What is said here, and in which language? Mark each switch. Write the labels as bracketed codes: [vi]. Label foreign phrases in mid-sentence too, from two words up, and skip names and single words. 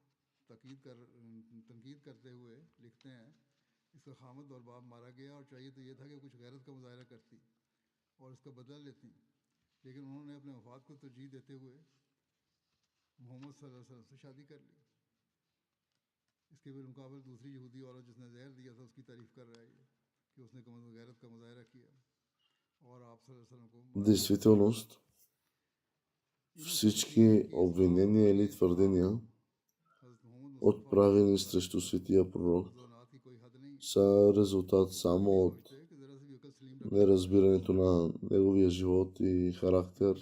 [ur] تنقید کرتے ہوئے لکھتے ہیں اس کا خامد اور باپ مارا گیا اور چاہیے تو یہ تھا کہ کچھ غیرت کا مظاہرہ کرتی اور اس کا بدلہ لیتی لیکن انہوں نے اپنے وفات کو ترجیح دیتے ہوئے محمد [ar] صلى الله عليه وسلم [ur] سے شادی کر لی. اس کے بالمقابل دوسری یہودی عورت جس نے زہر دیا تھا اس کی تعریف کر رہا ہے یہ کہ اس نے غیرت کا مظاہرہ کیا اور آپ [ar] صلى الله عليه وسلم [ur] کو [bg] действителност всички обвинения или твърдения, отправени срещу светия пророк, са резултат само от неразбирането на неговия живот и характер.